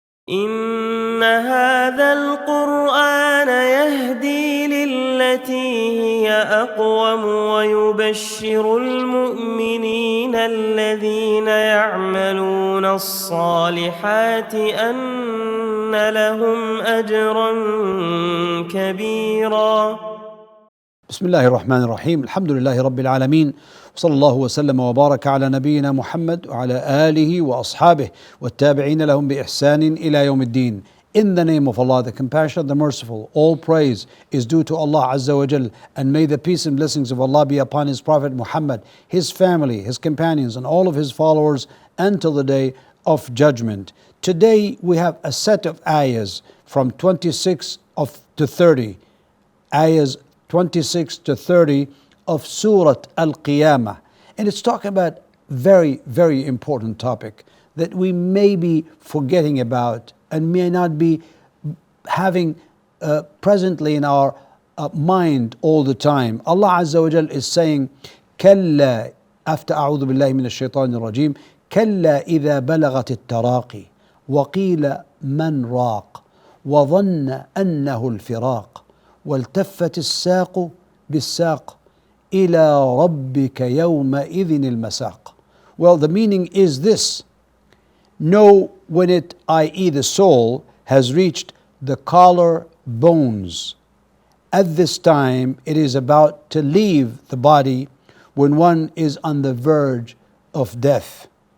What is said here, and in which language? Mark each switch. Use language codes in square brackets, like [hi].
[ar] إن هذا القرآن يهدي للتي هي أقوم ويبشر المؤمنين الذين يعملون الصالحات أن لهم أجرا كبيرا. بسم الله الرحمن الرحيم. الحمد لله رب العالمين، وصلى الله وسلم وبارك على نبينا محمد وعلى آله وأصحابه والتابعين لهم بإحسان إلى يوم الدين. [en] In the name of Allah, the Compassionate, the Merciful, all praise is due to Allah Azza wa Jal, and may the peace and blessings of Allah be upon His Prophet Muhammad, his family, his companions, and all of his followers until the day of judgment. Today we have a set of ayahs from 26 to 30, ayahs 26 to 30 of Surah Al-Qiyamah. And it's talking about very, very important topic that we may be forgetting about and may not be having presently in our mind all the time. Allah Azza wa Jal is saying, [ar] كلا, [en] after [ar] أعوذ بالله من الشيطان الرجيم, كلا إذا بلغت التراقي وقيل من راق وظن أنه الفراق والتفت الساق بالساق إلى ربك يومئذ المساق. [en] Well, the meaning is this: know when it, i.e. the soul, has reached the collar bones. At this time it is about to leave the body when one is on the verge of death.